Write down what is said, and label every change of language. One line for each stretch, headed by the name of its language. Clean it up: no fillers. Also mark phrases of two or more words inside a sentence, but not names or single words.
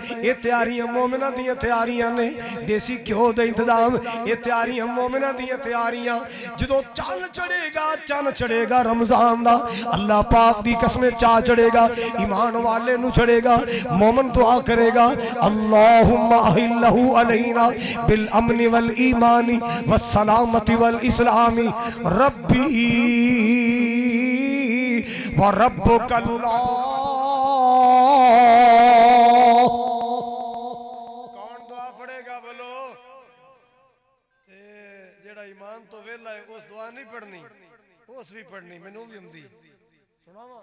Punjabi: ਯੇ ਤਿਆਰੀਆਂ ਮੋਮਿਨਾ ਦੀ ਤਿਆਰੀਆਂ ਨੇ। ਦੇਸੀ ਘਿਓ ਕਾ ਇੰਤਜ਼ਾਮ, ਯੇ ਤਿਆਰੀਆਂ ਮੋਮਿਨਾ ਦੀ ਤਿਆਰੀਆਂ। ਜੋ ਚੰਦ ਚੜ੍ਹੇਗਾ, ਚੰਦ ਚੜ੍ਹੇਗਾ ਰਮਜ਼ਾਨ ਦਾ, ਅੱਲਾਹ ਪਾਕ ਦੀ ਕਸਮੇਂ ਚਾ ਚੜ੍ਹੇਗਾ, ਈਮਾਨ ਵਾਲੇ ਨੂੰ ਚੜ੍ਹੇਗਾ। ਮੋਮਿਨ ਦੁਆ ਕਰੇਗਾ
Arabic: اللهم أهله علينا بالأمن والإيمان والسلامة والإسلام ربي وربك الله.
Punjabi: ਕੌਣ ਦੁਆ ਪੜ੍ਹੇਗਾ ਬੋਲੋ? ਜਿਹੜਾ ਈਮਾਨ ਤੋਂ ਵੇਲਾ ਹੈ ਉਸ ਦੁਆ ਨਹੀਂ ਪੜ੍ਹਨੀ, ਉਸ ਭੀ ਪੜ੍ਹਨੀ। ਮੈਨੂੰ ਭੀ ਆਂਦੀ ਸੁਣਾਵਾਂ।